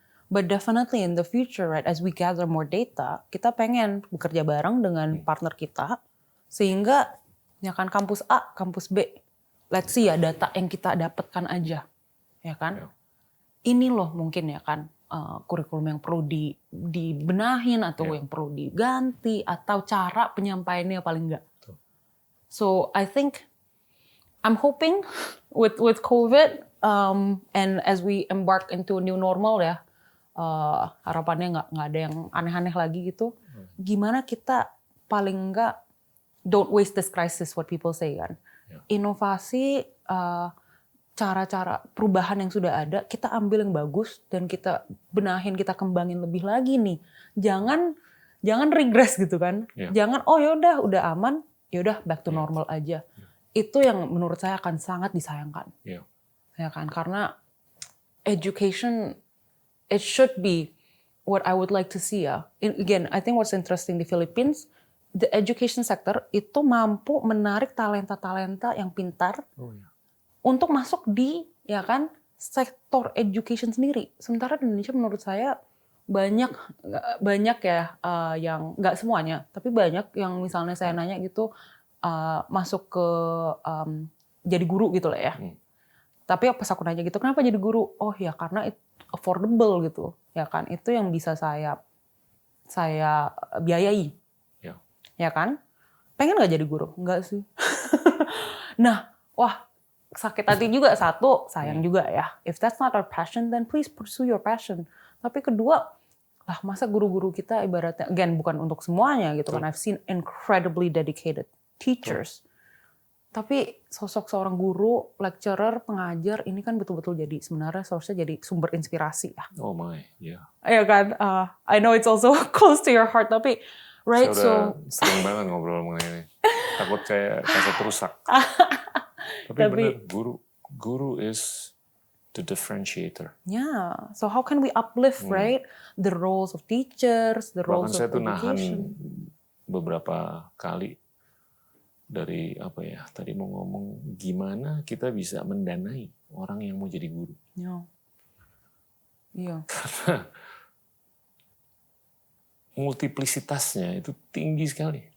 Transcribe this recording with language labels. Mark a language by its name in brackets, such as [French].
[English] But definitely in the future, right, as we gather more data, [Indonesian] kita pengen bekerja bareng dengan partner kita, sehingga ya kan kampus A, kampus B, [English] let's see [Indonesian] ya data yang kita dapatkan aja, ya kan. Ini loh mungkin ya kan kurikulum yang perlu dibenahin atau yang perlu diganti atau cara penyampaiannya paling enggak. [English] So I think I'm hoping with COVID and as we embark into new normal ya. [Indonesian] Harapannya nggak ada yang aneh-aneh lagi gitu. Gimana kita paling nggak [English] don't waste this crisis, what people say kan. [Indonesian] Inovasi, cara-cara perubahan yang sudah ada, kita ambil yang bagus dan kita benahin, kita kembangin lebih lagi nih. Jangan regress gitu kan. Jangan yaudah udah aman, yaudah [English] back to normal [Indonesian] aja. Itu yang menurut saya akan sangat disayangkan. Ya kan, karena [English] education it should be what I would like to see ya. Again, I think what's interesting [Indonesian] di Philippines, [English] the education sector [Indonesian] itu mampu menarik talenta-talenta yang pintar untuk masuk di ya kan sektor education sendiri. Sementara di Indonesia menurut saya banyak ya yang nggak semuanya, tapi banyak yang misalnya saya nanya gitu masuk ke jadi guru gitu lah ya. Tapi pas aku nanya gitu, kenapa jadi guru? Oh ya karena affordable gitu, ya kan? Itu yang bisa saya biayai, ya kan? Pengen nggak jadi guru? Enggak sih. Nah, sakit hati juga satu, sayang juga ya. [English] If that's not our passion, then please pursue your passion. [Indonesian] Tapi kedua, masa guru-guru kita ibaratnya, again bukan untuk semuanya gitu kan. [English] I've seen incredibly dedicated teachers. [Indonesian] Tapi sosok seorang guru, lecturer, pengajar ini kan betul-betul jadi sebenarnya seharusnya jadi sumber inspirasi ya. [English] Oh my, [Indonesian] Ya kan, [English] I know it's also close to your heart [Indonesian] tapi [English] right [Indonesian] saya udah sering banget ngobrol mengenai ini. Takut kayak kaset rusak. Tapi benar, guru [English] is the differentiator. Yeah, so how can we uplift right the roles of teachers, the roles of [Indonesian] saya tuh [English] education? [Indonesian] nahan beberapa kali dari tadi mau ngomong gimana kita bisa mendanai orang yang mau jadi guru. Karena multiplisitasnya itu tinggi sekali.